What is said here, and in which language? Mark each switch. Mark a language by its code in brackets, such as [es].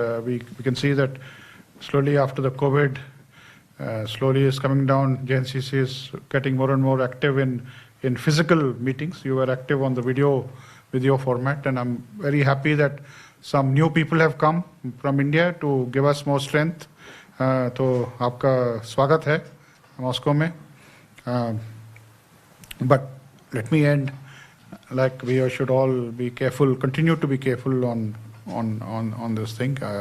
[en] We can see that slowly after the COVID, slowly is coming down. JNCC is getting more and more active in physical meetings. You were active on the video format, and I'm very happy that some new people have come from India to give us more strength. [hi] तो आपका स्वागत है Moscow में. [en] But let me end like we should all be careful, continue to be careful on this thing.